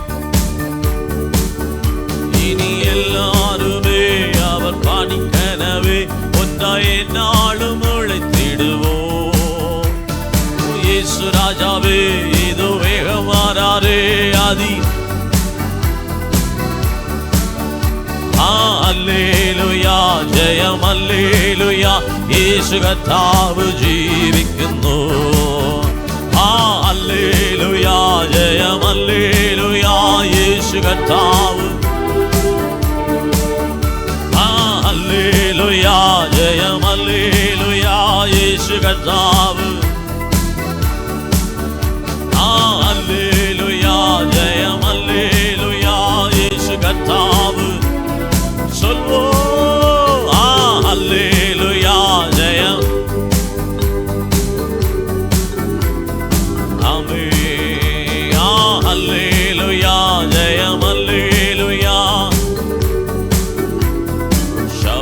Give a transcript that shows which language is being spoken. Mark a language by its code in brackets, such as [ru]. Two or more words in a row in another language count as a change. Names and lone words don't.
[ta] இனி எல்லாருமே அவர் பாணிக்கனவே ஒன்றாய் நாளும் உழைத்திடுவோம். இயேசு ராஜாவே இதோ வேகமாறாரே ஆதி. அல்லேலூயா, [ml] ജയം ഹല്ലേലൂയ, യേശു കർത്താവ് ജീവിക്കുന്നു. ഹല്ലേലൂയ, ജയം ഹല്ലേലൂയ, യേശു കർത്താവ്. ഹല്ലേലൂയ, ജയം ഹല്ലേലൂയ, യേശു കർത്താവ്. ഹല്ലേലൂയ, ജയം ഹല്ലേലൂയ, യേശു കർത്താവ്. [ta] சொல்வோம் அல்லேலூயா, ஜெயம். ஆமென். அல்லேலூயா, ஜெயம் அல்லேலூயா.